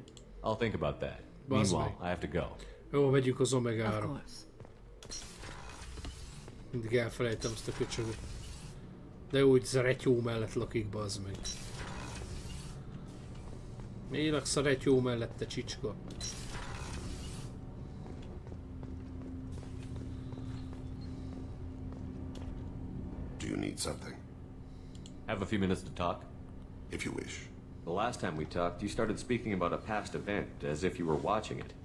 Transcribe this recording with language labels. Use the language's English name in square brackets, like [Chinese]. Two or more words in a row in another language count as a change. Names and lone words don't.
[English] I'll think about that. [Hungarian] Bazd [English] Meanwhile, [Hungarian] meg. [English] I have to go. [Hungarian] Jó, megyünk az [English] Of [Hungarian] Omegára. [English] course. [Hungarian] Mindig elfelejtem azt a köcsögöt. De úgy Zaretyó mellett lakik, bazd meg. Mi laksz a Retyó mellett, te csicska? [English] Do you need something? Have a few minutes to talk? If you wish. The last time we talked, you started speaking about a past event, as if you were watching it.